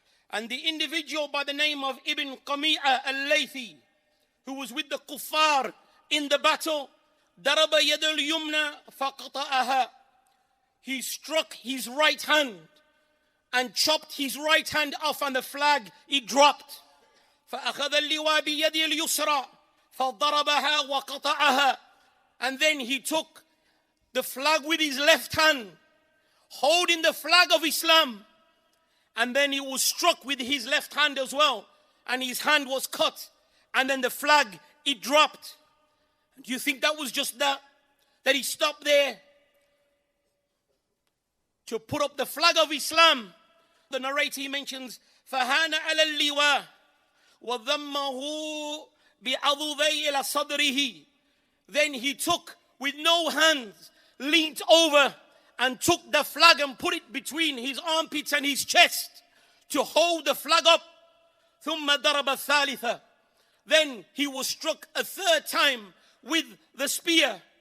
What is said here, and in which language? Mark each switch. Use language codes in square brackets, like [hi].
[en] And the individual by the name of Ibn Qami'a al-Laythi, who was with the kuffar in the battle, [ar] ضرب يد اليمنى فقطعها. [en] He struck his right hand and chopped his right hand off, and the flag it dropped. [ar] فأخذ اللواء بيد اليسرى فضربها وقطعها. [en] And then he took the flag with his left hand, holding the flag of Islam. And then he was struck with his left hand as well, and his hand was cut, and then the flag, it dropped. Do you think that was just that he stopped there to put up the flag of Islam? The narrator, he mentions [ar] فَهَانَ عَلَى اللِّوَاءِ وَضَمَّهُ بِعَضُدَيْ إِلَى صَدْرِهِ. [en] Then he took, with no hands, leaned over and took the flag and put it between his armpits and his chest to hold the flag up. [ar] ثُمَّ ضَرَبَ الثَّالِثَ. [en] Then he was struck a third time with the spear.